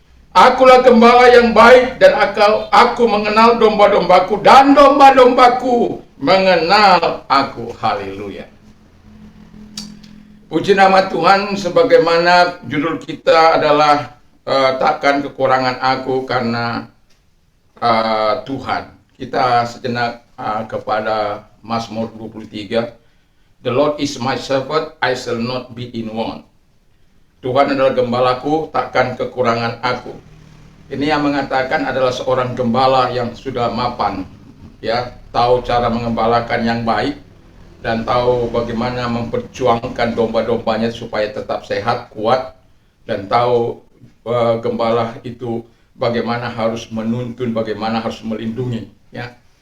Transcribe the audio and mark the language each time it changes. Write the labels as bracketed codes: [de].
[id] Akulah gembala yang baik, dan aku mengenal domba-dombaku, dan domba-dombaku mengenal aku. Haleluya. Puji nama Tuhan, sebagaimana judul kita adalah takkan kekurangan aku karena Tuhan. Kita sejenak kepada Mazmur 23. [en] The Lord is my shepherd, I shall not be in want. [id] Tuhan adalah gembalaku, takkan kekurangan aku. Ini yang mengatakan adalah seorang gembala yang sudah mapan, ya, tahu cara mengembalakan yang baik, dan tahu bagaimana memperjuangkan domba-dombanya supaya tetap sehat, kuat, dan tahu gembala itu bagaimana harus menuntun, bagaimana harus melindungi, ya.